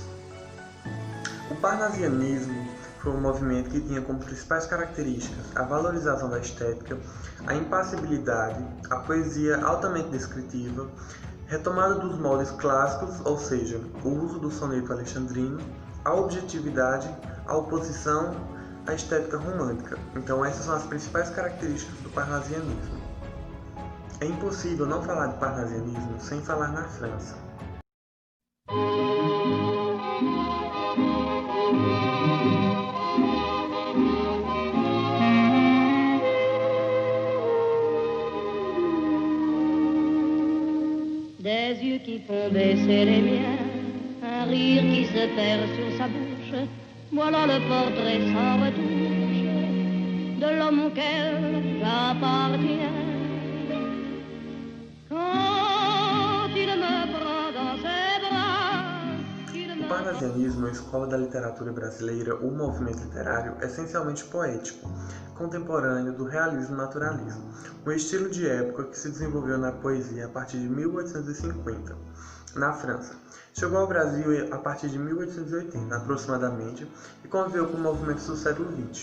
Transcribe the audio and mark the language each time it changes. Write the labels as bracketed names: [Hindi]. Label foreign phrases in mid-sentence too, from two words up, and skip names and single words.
[Portuguese] O parnasianismo foi um movimento que tinha como principais características a valorização da estética, a impassibilidade, a poesia altamente descritiva, retomada dos moldes clássicos, ou seja, o uso do soneto alexandrino, a objetividade, a oposição, a estética romântica. Então essas são as principais características do parnasianismo. É impossível não falar de parnasianismo sem falar na França. [French] Des yeux qui font baisser les miens, un rire qui se perd sur sa bouche, voilà le portrait sans retouche de l'homme auquel j'appartiens. Quand il me prend dans ses bras, [Portuguese] O parnasianismo é a escola da literatura brasileira, o movimento literário essencialmente poético, contemporâneo do realismo e naturalismo, um estilo de época que se desenvolveu na poesia a partir de 1850, na França. Chegou ao Brasil a partir de 1880, aproximadamente, e conviveu com movimentos do século XX.